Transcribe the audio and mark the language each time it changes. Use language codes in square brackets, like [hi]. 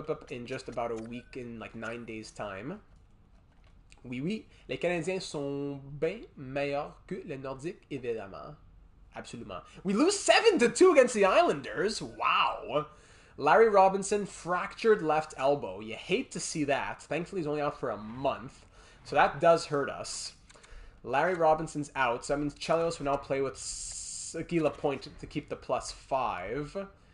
[en] In just about a week, in like 9 days' time. [fr] Oui, les Canadiens sont bien meilleurs que les Nordiques, évidemment. Absolument. [en] We lose 7-2 against the Islanders. Wow. Larry Robinson, fractured left elbow. You hate to see that. Thankfully, he's only out for a month. So that does hurt us. Larry Robinson's out. So that means Chelios will now play with Gila Point to keep the +5.